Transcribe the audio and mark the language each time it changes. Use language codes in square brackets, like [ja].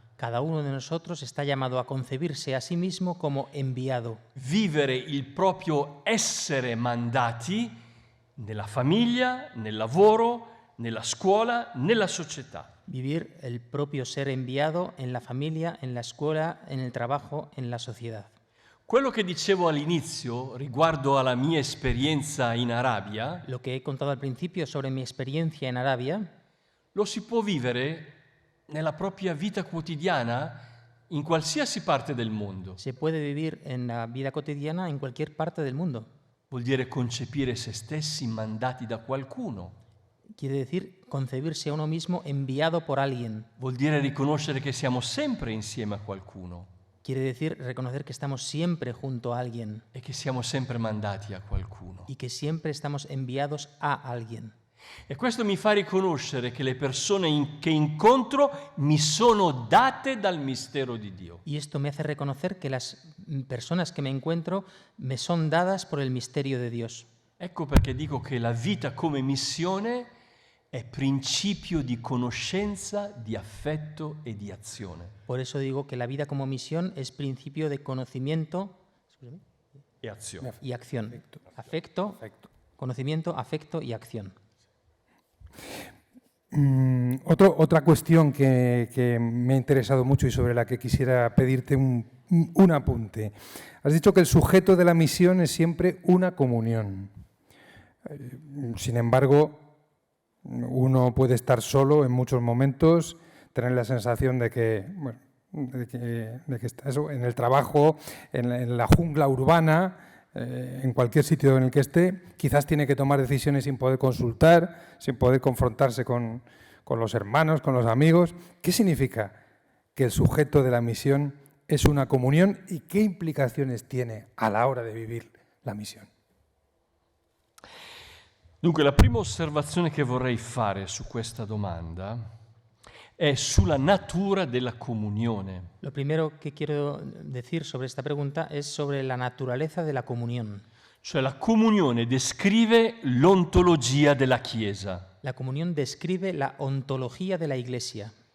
[es] Cada uno de nosotros está llamado a concebirse a sí mismo como enviado. [it] Vivere il proprio essere mandati nella famiglia, nel lavoro, nella scuola, nella società. [es] Vivir el propio ser enviado en la familia, en la escuela, en el trabajo, en la sociedad. [it] Quello che dicevo all'inizio riguardo alla mia esperienza in Arabia, [es] Lo que he contado al principio sobre mi experiencia en Arabia, [it] lo si può vivere nella propria vita quotidiana in qualsiasi parte del mondo. [es] se puede vivir en la vida cotidiana en cualquier parte del mundo. [it] Vuol dire concepire se stessi mandati da qualcuno. [es] Quiere decir concebirse a uno mismo enviado por alguien. [it] Vuol dire riconoscere che siamo sempre insieme a qualcuno [es] Quiere decir reconocer que estamos siempre junto a alguien [it] e che siamo sempre mandati a qualcuno. [es] y que siempre estamos enviados a alguien. [it] E questo mi fa riconoscere che le persone che incontro mi sono date dal mistero di Dio. [es] Y esto me hace reconocer que las personas que me encuentro me son dadas por el misterio de Dios. [it] Ecco perché dico che la vita come missione è principio di conoscenza, di affetto e di azione. [es] Por eso digo que la vida como misión es principio de conocimiento [it] E azione. [es] y acción. Afecto, conocimiento, afecto y acción. Otra cuestión que me ha interesado mucho y sobre la que quisiera pedirte un apunte. Has dicho que el sujeto de la misión es siempre una comunión. Sin embargo, uno puede estar solo en muchos momentos, tener la sensación de que, bueno, de que está eso, en el trabajo, en la jungla urbana, en cualquier sitio en el que esté, quizás tiene que tomar decisiones sin poder consultar, sin poder confrontarse con los hermanos, con los amigos. ¿Qué significa que el sujeto de la misión es una comunión y qué implicaciones tiene a la hora de vivir la misión? [it] Dunque, la prima osservazione che vorrei fare su questa domanda è sulla natura della comunione. [es] Lo primero que quiero decir sobre esta pregunta es sobre la naturaleza de la comunión. [it] Cioè la comunione descrive l'ontologia della Chiesa. [es] La comunión describe la ontología de la Iglesia.